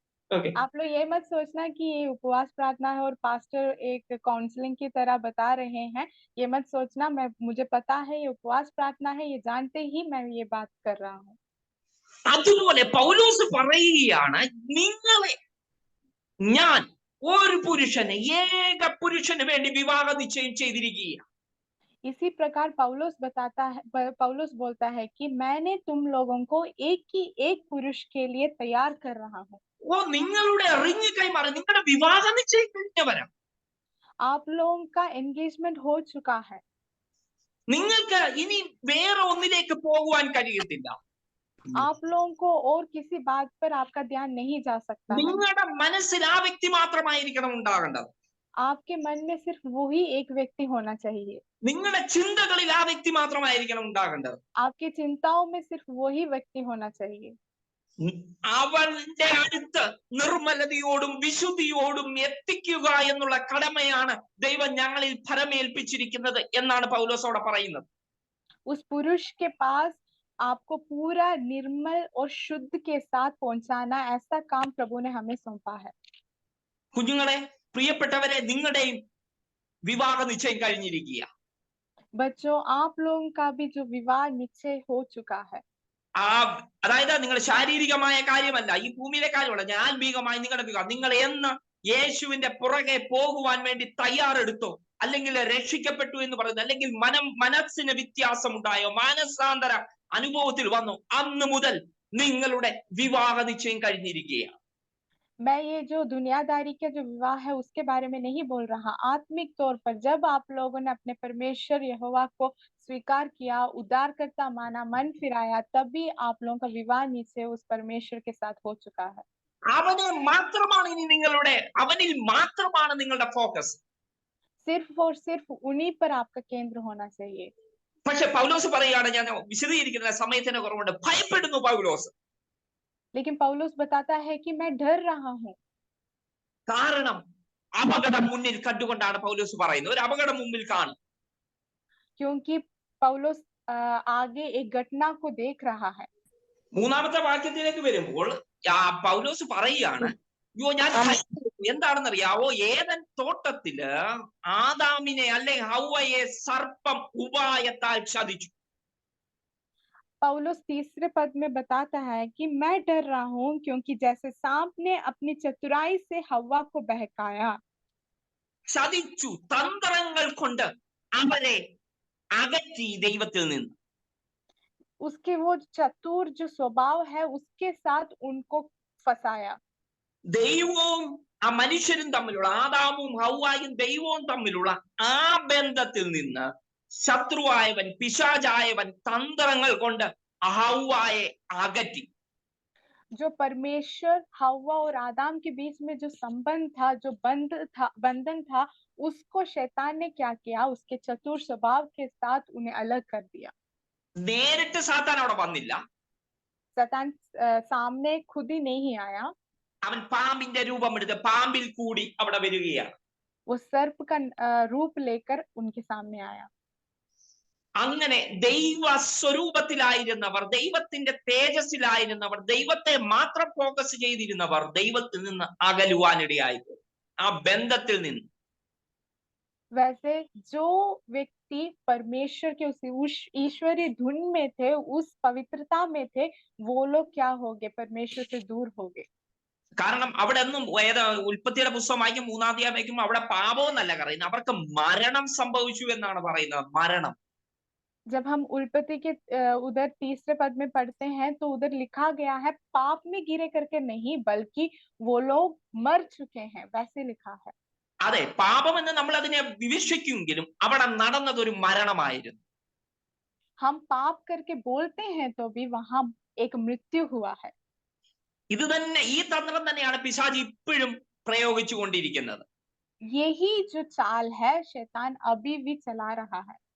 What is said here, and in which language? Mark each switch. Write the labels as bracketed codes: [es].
[hi] आप लोग ये मत सोचना कि ये उपवास प्रार्थना है और पास्टर एक काउंसलिंग की तरह बता रहे हैं, ये मत सोचना। मुझे पता है ये उपवास प्रार्थना है, ये जानते ही मैं ये बात कर रहा हूँ। [ml] അതുപോലെ പൗലോസ് പറയുകയാണ്, നിങ്ങളെ ഞാൻ ഒരു പുരുഷന്, ഏക പുരുഷന് വേണ്ടി വിവാഹ നിശ്ചയം ചെയ്തിരിക്കുകയാണ്. [hi] इसी प्रकार पौलुस बोलता है कि मैंने तुम लोगों को एक पुरुष के लिए तैयार कर रहा हूँ। [ml] നിങ്ങളുടെ റിങ് കൈമാറി, നിങ്ങളുടെ വിവാഹ നിശ്ചയം കഴിഞ്ഞവരാ. [hi] आप लोगों का एंगेजमेंट हो चुका है। [ml] നിങ്ങൾക്ക് ഇനി വേറെ ഒന്നിലേക്ക് പോകുവാൻ കഴിയത്തില്ല. [hi] आप लोगों को और किसी बात पर आपका ध्यान नहीं जा सकता है। [ml] നിങ്ങളുടെ മനസ്സിൽ ആ വ്യക്തി മാത്രമായിരിക്കണം ഉണ്ടാകേണ്ടത്. [hi] आपके मन में सिर्फ वही एक व्यक्ति होना चाहिए। [ml] നിങ്ങളുടെ ചിന്തകളിൽ ആ വ്യക്തി മാത്രമായിരിക്കണം ഉണ്ടാകേണ്ടത്. [hi] आपकी चिंताओं में सिर्फ वही व्यक्ति होना चाहिए। [ml] അവന്റെ അടുത്ത് നിർമ്മലതയോടും വിശുദ്ധിയോടും എത്തിക്കുക എന്നുള്ള കടമയാണ് ദൈവം ഞങ്ങളിൽ ഫലമേൽപ്പിച്ചിരിക്കുന്നത് എന്നാണ് പൗലോസോടെ പറയുന്നത്. [hi] उस पुरुष के पास आपको पूरा निर्मल और शुद्ध के साथ पहुंचाना, ऐसा काम प्रभु ने हमें सौंपा है। [ml] കുഞ്ഞുങ്ങളെ, പ്രിയപ്പെട്ടവരെ, നിങ്ങളുടെയും വിവാഹ നിശ്ചയം കഴിഞ്ഞിരിക്കുക. [hi] बच्चों, आप लोगों का भी जो विवाह निश्चय हो चुका है। [ml] അതായത് നിങ്ങൾ ശാരീരികമായ കാര്യമല്ല, ഈ ഭൂമിയിലെ കാര്യമല്ല, ആത്മീകമായി നിങ്ങളുടെ വിവാഹം. നിങ്ങൾ എന്ന് യേശുവിന്റെ പുറകെ പോകുവാൻ വേണ്ടി തയ്യാറെടുത്തോ, അല്ലെങ്കിൽ രക്ഷിക്കപ്പെട്ടു എന്ന് പറയുന്നത്, അല്ലെങ്കിൽ മനസ്സിന് വ്യത്യാസം ഉണ്ടായോ, മാനസാന്തര അനുഭവത്തിൽ വന്നു, അന്ന് മുതൽ നിങ്ങളുടെ വിവാഹ നിശ്ചയം കഴിഞ്ഞിരിക്കുകയാണ്. [hi] मैं ये जो दुनियादारी का जो विवाह है उसके बारे में नहीं बोल रहा। आत्मिक तौर पर जब आप लोगों ने अपने परमेश्वर यहोवा को स्वीकार किया, उद्धारकर्ता माना, मन फिराया, तभी आप लोगों का विवाह निश्चय उस परमेश्वर के साथ हो चुका है। [ml] അവനെ മാത്രമാണ് ഇനി അവനിൽ മാത്രമാണ് നിങ്ങളുടെ ഫോക്കസ്. [hi] सिर्फ और सिर्फ उन्हीं पर आपका केंद्र होना चाहिए. [ml] പക്ഷെ പൗലോസ് പറയുകയാണ്, ഞാൻ വിശദീകരിക്കുന്ന സമയത്തിന് കുറവുണ്ട്, ഭയപ്പെടുന്നു പൗലോസ്. [hi] लेकिन पौलुस बताता है कि मैं डर रहा हूँ. [ml] കാരണം അപകടം മുന്നിൽ കണ്ടുകൊണ്ടാണ് പൗലോസ് പറയുന്നത്. ഒരു അപകടം മുമ്പിൽ കാണും. [hi] क्योंकि पौलुस आगे एक घटना को देख रहा है. [ml] മൂന്നാമത്തെ വാക്യത്തിലേക്ക് വരുമ്പോൾ പൗലോസ് പറയുകയാണ്, അയ്യോ ഞാൻ എന്താണെന്നറിയാവോ, ഏദൻ തോട്ടത്തില് ആദാമിനെ അല്ലെങ്കിൽ ഹൗവയെ സർപ്പം ഉപായത്താൽ ചതിച്ചു. [hi] पौलुस तीसरे पद में बताता है कि मैं डर रहा हूँ क्योंकि जैसे सांप ने अपनी चतुराई से हव्वा को बहकाया. [ml] ചതിച്ചു, തന്ത്രങ്ങൾ കൊണ്ട് അവരെ അകറ്റി ദൈവത്തിൽ നിന്ന്. [hi] उसके वो चतुर जो स्वभाव है उसके साथ उनको फंसाया. [ml] ദൈവവും ആ മനുഷ്യരും തമ്മിലുള്ള, ആദാമും ഹൗവായും ദൈവവും തമ്മിലുള്ള ആ ബന്ധത്തിൽ നിന്ന് ശത്രുവായവൻ, പിശാചായവൻ തന്ത്രങ്ങൾ കൊണ്ട് ഹൗവായെ അകറ്റി. [hi] जो परमेश्वर हव्वा और आदम के बीच में जो संबंध था, जो बंधन था, उसको शैतान ने क्या किया, उसके चतुर स्वभाव के साथ उन्हें अलग कर दिया. [ml] നേരിട്ട് സാത്താൻ അവിടെ വന്നില്ല. [hi] शैतान सामने खुद ही नहीं आया. [ml] അവൻ പാമ്പിന്റെ രൂപമെടുത്ത് പാമ്പിൽ കൂടി അവിടെ വരികയാണ്. [hi] वो सर्प का रूप लेकर उनके सामने आया. [ml] അങ്ങനെ ദൈവ സ്വരൂപത്തിലായിരുന്നവർ, ദൈവത്തിന്റെ തേജസ്സിലായിരുന്നവർ, ദൈവത്തെ മാത്രം ഫോക്കസ് ചെയ്തിരുന്നവർ ദൈവത്തിൽ നിന്ന് അകലുവാനിടയായിപ്പോയി, ആ ബന്ധത്തിൽ നിന്ന്. [hi] वैसे जो व्यक्ति परमेश्वर के उस ईश्वरीय धुन में थे, उस पवित्रता में थे, वो लोग क्या हो गए, परमेश्वर से दूर हो गए. [ml] കാരണം അവിടെ ഒന്നും ഉൽപ്പത്തിയുടെ പുസ്തകം വായിക്കും, 3-ാം അധ്യായം വായിക്കും, അവിടെ പാപം എന്നല്ല പറയുന്നത്, അവർക്ക് മരണം സംഭവിച്ചു എന്നാണ് പറയുന്നത്. മരണം. [hi] जब हम उल्पत्ति के उधर तीसरे पद में पढ़ते हैं तो उधर लिखा गया है पाप में गिरे करके नहीं, बल्कि वो लोग मर चुके हैं, वैसे लिखा है. [ml] അതെ, പാപം എന്ന് നമ്മൾ അതിനെ വിവക്ഷിക്കുമെങ്കിലും അവിടെ നടന്നത് ഒരു മരണമായിരുന്നു. [hi] हम पाप करके बोलते हैं तो भी वहां एक मृत्यु हुआ है. [ml] ഇത് തന്നെ, ഈ തന്ത്രം തന്നെയാണ് പിശാച് ഇപ്പോഴും പ്രയോഗിച്ചു കൊണ്ടിരിക്കുന്നത്. [hi] यही जो चाल है शैतान अभी भी चला रहा है.